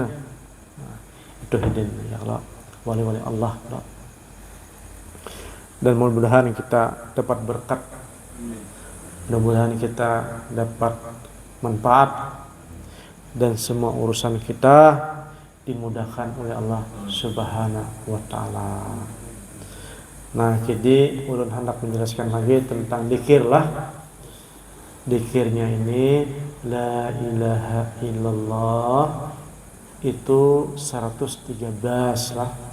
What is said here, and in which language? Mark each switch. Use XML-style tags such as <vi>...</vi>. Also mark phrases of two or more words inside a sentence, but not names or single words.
<id>Nah, itu hidin</id> <ar>ya Allah,</ar> <id>wali-wali Allah. Dan mudah-mudahan kita dapat berkat, mudah-mudahan kita dapat manfaat, dan semua urusan kita dimudahkan oleh Allah</id> <ar>Subhanahu wa Ta'ala.</ar> <id>Nah, jadi ulun hendak menjelaskan lagi tentang dzikir lah. Dzikirnya ini</id> <ar>la ilaha illallah</ar> <id>itu 113 lah.</id>